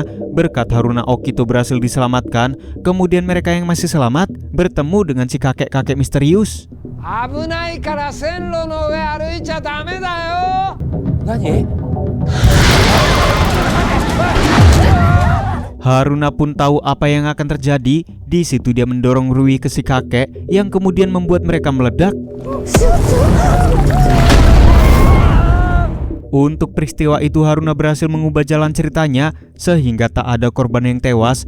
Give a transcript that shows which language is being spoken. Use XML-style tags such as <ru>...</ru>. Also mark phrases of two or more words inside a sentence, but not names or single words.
<id>Berkat Haruna, Okito berhasil diselamatkan. Kemudian mereka yang masih selamat bertemu dengan si kakek-kakek misterius.</id> <ja>危ないから線路の上歩いちゃダメだよ。何？</ja> <id>Haruna pun tahu apa yang akan terjadi. Di situ dia mendorong Rui ke si kakek yang kemudian membuat mereka meledak. Untuk peristiwa itu Haruna berhasil mengubah jalan ceritanya sehingga tak ada korban yang tewas.</id>